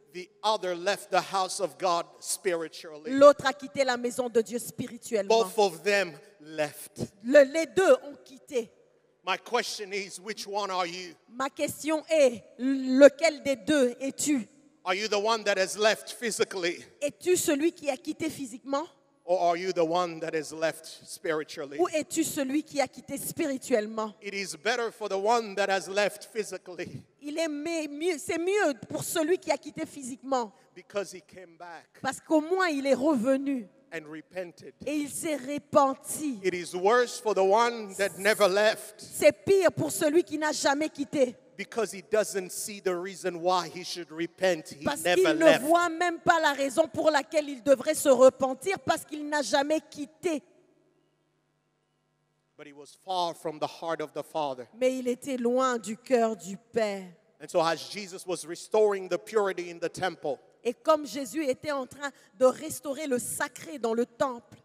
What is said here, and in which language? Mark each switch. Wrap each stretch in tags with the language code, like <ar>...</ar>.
<en>The other left the house of God spiritually.</en> <fr>L'autre a quitté la maison de Dieu spirituellement.</fr> <en>Both of them left.</en> <fr>Les deux ont quitté.</fr> <en>My question is, which one are you?</en> <fr>Ma question est, lequel des deux es-tu?</fr> <en>Are you the one that has left physically,</en> <fr>Es-tu celui qui a quitté physiquement?</fr> <en>or are you the one that has left spiritually?</en> <fr>Ou es-tu celui qui a quitté spirituellement?</fr> <en>It is better for the one that has left physically</en> <fr>C'est mieux pour celui qui a quitté physiquement.</fr> <en>because he came back</en> <fr>Parce qu'au moins il est revenu</fr> <en>and repented.</en> <fr>et il s'est repenti.</fr> <en>It is worse for the one that never left</en> <fr>C'est pire pour celui qui n'a jamais quitté.</fr> <en>because he doesn't see the reason why he should repent. He</en> <fr>Parce</fr> <en>never</en> <fr>qu'il ne</fr> <en>left.</en> <fr>voit même pas la raison pour laquelle il devrait se repentir, parce qu'il n'a jamais quitté.</fr> <en>But he was far from the heart of the Father.</en> <fr>Mais il était loin du cœur du Père.</fr> <en>And so as Jesus was restoring the purity in the temple,</en> <fr>Et comme Jésus était en train de restaurer le sacré dans le temple,</fr>